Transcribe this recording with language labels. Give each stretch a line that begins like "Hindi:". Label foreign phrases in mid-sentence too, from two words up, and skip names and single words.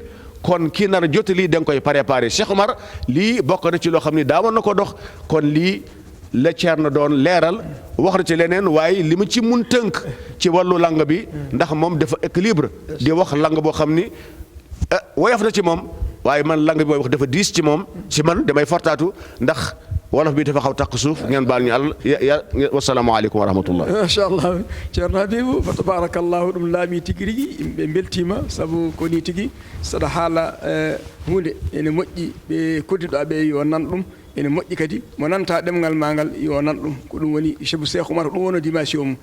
Wolof: kon kii nar a jottali da nga koy préparé Cheikh Omar lii bokk na ci loo xam ne daawoon na ko dox kon lii la Thierno doon leeral wax na ci leneen waaye li ma ci mun tënk ci wàllu lang bi ndax moom dafa équilibre di wax lang boo xam ni woyof na ci moom waaye man lang bi mooy wax dafa diis ci moom ci man damay fortaatu ndax wolof bi dafa xaw taq suuf ngeen baal ñu àll
Arabic: والسلام عليكم ورحمة الله.
Fula: machallah ceerno Habibou
Arabic: فتبارك الله
Fula: ɗum laami tigi rigi yimɓe beltima sabu ko ni tigi saɗa haala hunde ene moƴƴi ɓe koddiɗo ɓe yo nan ɗum ene moƴƴi kadi mo nanta ɗemgal ma ngal yo nan ɗum ko ɗum woni cheikh Oumar ɗum woni dimension mum.